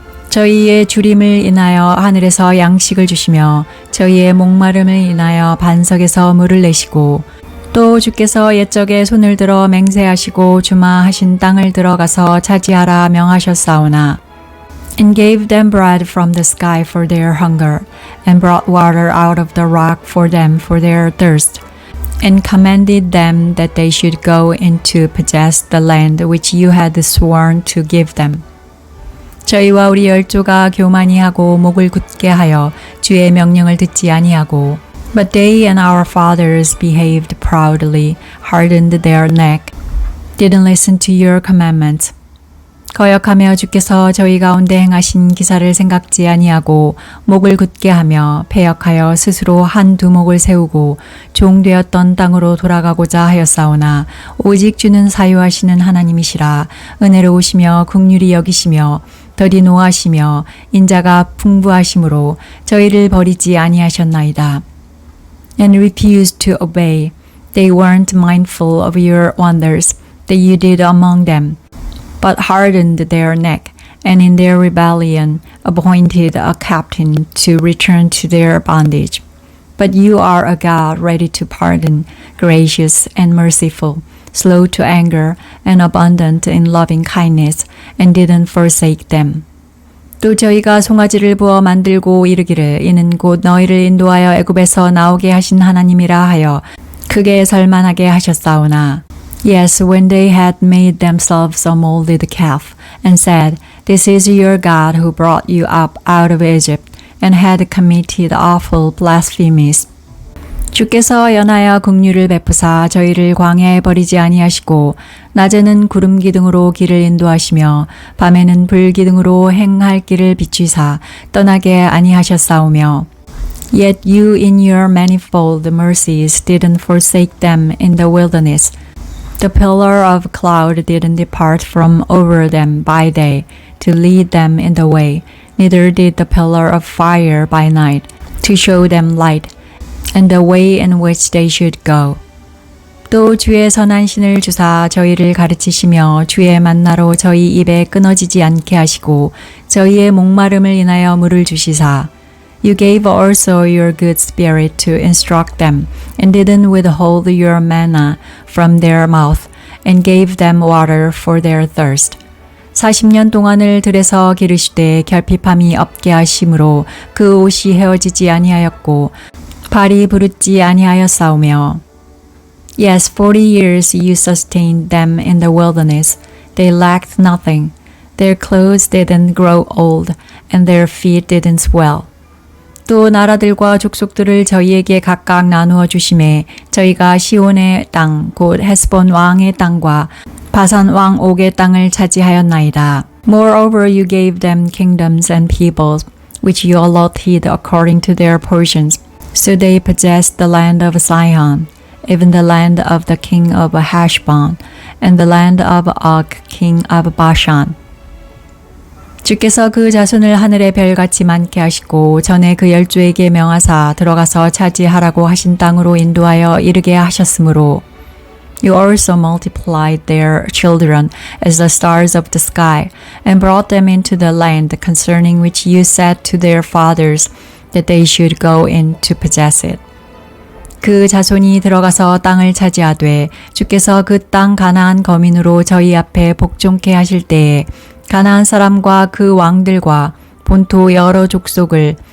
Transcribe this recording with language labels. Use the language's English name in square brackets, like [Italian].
[Korean] 저희의 주림을 인하여 하늘에서 양식을 주시며 저희의 목마름을 인하여 반석에서 물을 내시고 또 주께서 옛적에 손을 들어 맹세하시고 주마하신 땅을 들어가서 차지하라 명하셨사오나 [English] and gave them bread from the sky for their hunger and brought water out of the rock for them for their thirst and commanded them that they should go in to possess the land which you had sworn to give them. [Korean] 저희와 우리 열조가 교만히 하고 목을 굳게 하여 주의 명령을 듣지 아니하고 [English] But they and our fathers behaved proudly, hardened their neck, didn't listen to your commandments. [Korean] 거역하며 주께서 저희 가운데 행하신 기사를 생각지 아니하고 목을 굳게 하며 패역하여 스스로 한 두목을 세우고 종되었던 땅으로 돌아가고자 하였사오나 오직 주는 사유하시는 하나님이시라 은혜로우시며 긍휼히 여기시며 더디 노하시며 인자가 풍부하심으로 저희를 버리지 아니하셨나이다. [English] And refused to obey. They weren't mindful of your wonders that you did among them, but hardened their neck, and in their rebellion appointed a captain to return to their bondage. But you are a God ready to pardon, gracious and merciful, slow to anger, and abundant in loving kindness, and didn't forsake them. [Korean] 또 저희가 송아지를 부어 만들고 이르기를 이는 곧 너희를 인도하여 애굽에서 나오게 하신 하나님이라 하여 크게 설만하게 하셨사오나 [English] Yes, when they had made themselves a molded calf and said, This is your God who brought you up out of Egypt and had committed awful blasphemies. [Korean] 주께서 연하여 긍휼을 베푸사 저희를 광야에 버리지 아니하시고 낮에는 구름 기둥으로 길을 인도하시며 밤에는 불 기둥으로 행할 길을 비추사 떠나게 아니하셨사오며 [English] Yet you in your manifold mercies didn't forsake them in the wilderness. The pillar of cloud didn't depart from over them by day to lead them in the way, neither did the pillar of fire by night to show them light. And the way in which they should go. [Korean] 또 주의 선한 신을 주사 저희를 가르치시며 주의 만나로 저희 입에 끊어지지 않게 하시고 저희의 목마름을 인하여 물을 주시사 [English] You gave also your good spirit to instruct them and didn't withhold your manna from their mouth and gave them water for their thirst. [Korean] 40년 동안을 들에서 기르시되 결핍함이 없게 하심으로 그 옷이 헤어지지 아니하였고 발이 부르지 아니하였사오며 [English] Yes, 40 years you sustained them in the wilderness. They lacked nothing. Their clothes didn't grow old, and their feet didn't swell. [Korean] 또 나라들과 족속들을 저희에게 각각 나누어 주심에 저희가 시온의 땅, 곧 헤스본 왕의 땅과 바산 왕 옥의 땅을 차지하였나이다. [English] Moreover, you gave them kingdoms and peoples, which you allotted according to their portions. So they possessed the land of Sihon, even the land of the king of Heshbon, and the land of Og, king of Bashan. [Korean] 주께서 그 자손을 하늘의 별같이 많게 하시고 전에 그 열조에게 명하사 들어가서 차지하라고 하신 땅으로 인도하여 이르게 하셨으므로 [English] You also multiplied their children as the stars of the sky, and brought them into the land concerning which you said to their fathers, that they should go in to possess it. [Korean] 그 자손이 들어가서 땅을 차지하되 주께서 그 땅 가나안 거민으로 저희 앞에 복종케 하실 때에 가나안 사람과 그 왕들과 본토 여러 족속을